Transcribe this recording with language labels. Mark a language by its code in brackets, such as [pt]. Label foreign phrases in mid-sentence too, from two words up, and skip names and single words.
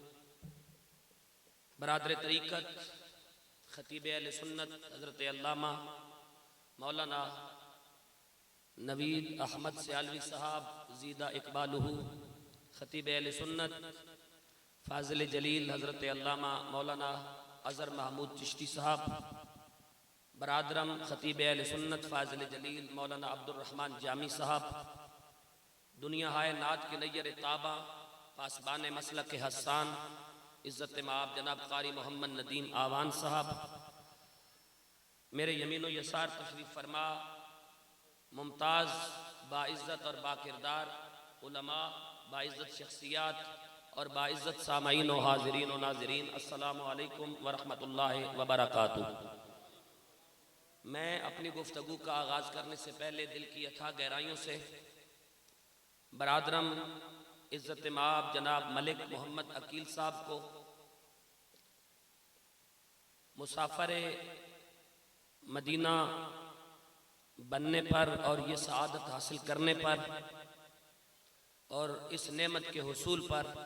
[ur] برادر طریقت خطیب اہل سنت حضرت علامہ مولانا نوید احمد سیالوی صاحب زیدہ اقبالہ، خطیب اہل سنت فاضل جلیل حضرت علامہ مولانا اظہر محمود چشتی صاحب، برادرم خطیب اہل سنت فاضل جلیل مولانا عبدالرحمن جامی صاحب، دنیائے نعت کے نیر تابا پاسبان مسلک کے حسان عزت مآب جناب قاری محمد ندیم اعوان صاحب, میرے یمین و یسار تشریف فرما ممتاز باعزت اور باکردار علما، باعزت شخصیات اور باعزت سامعین و حاضرین و ناظرین, [ar] السلام عليكم ورحمة الله وبركاته. [ur] میں اپنی گفتگو کا آغاز کرنے سے پہلے دل کی اتھاہ گہرائیوں سے برادرم عزت مآب جناب ملک محمد عقیل صاحب کو مسافر مدینہ بننے پر اور یہ سعادت حاصل کرنے پر اور اس نعمت کے حصول پر